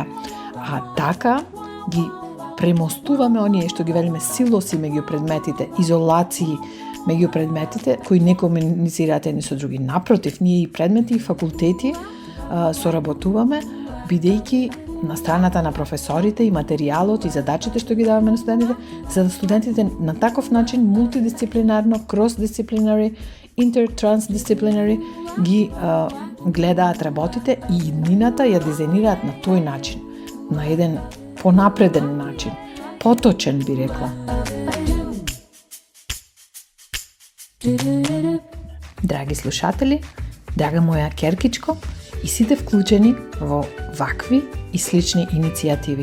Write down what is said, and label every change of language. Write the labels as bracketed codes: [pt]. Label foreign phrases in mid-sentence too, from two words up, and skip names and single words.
[mk] А така ги премостуваме оние што ги велиме силоси меѓу предметите, изолации меѓу предметите кои не комуницираат едни со други. Напротив, ние и предмети и факултети соработуваме, бидејќи на страната на професорите и материјалот и задачите што ги даваме на студентите, за да студентите на таков начин мултидисциплинарно, [en] cross-disciplinary, inter-transdisciplinary [mk] ги гледаат работите и иднината ја дизајнираат на тој начин, на еден понапреден начин, поточен би рекла. Драги слушатели, драга моја керкичко и сите вклучени во вакви и слични иницијативи.